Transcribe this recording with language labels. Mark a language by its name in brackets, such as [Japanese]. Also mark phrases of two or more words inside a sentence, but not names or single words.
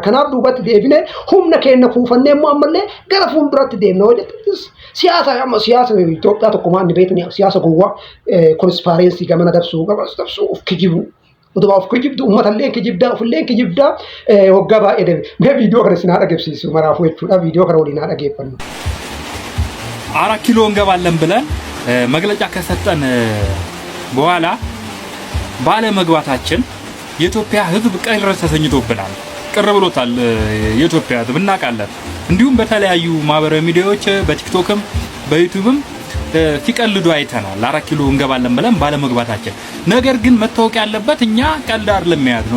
[Oromo] Kanaaf duubatti deebinee humna keenya kuufannee immoo ammallee gara fuulduratti deemna hojjetus siyaasa Itoophiyaa tokkummaa inni beekni siyaasa gowwaa konspiraansii gamana dabsuu of kijibu. Utubaa of kijibdu uummatallee kijibdaa ofillee kijibdaa waggaa baay'ee deeme. Mee viidiyoo kana sinaa dhageessisuu maraafuu jechuudha. Viidiyoo kana waliin haa dhageeffannu. [Amharic] 4 ኪሎ እንገባለን ብለን መግለጫ ከሰጠን በኋላ ባለመግባታችን የኢትዮጵያ ሕዝብ ቅር ተሰኝቶብናል። ቅር ብሎታል የኢትዮጵያ ሕዝብ እናውቃለን። እንዲሁም በተለያዩ ማህበራዊ ሚዲያዎች በቲክቶክም በዩቲዩብም ሲቀልዱ አይተናል። 4 ኪሎ እንገባለን ብለን ባለመግባታችን። ነገር ግን መታወቅ ያለበት እኛ ቀልድ አይደለም የያዝነው፣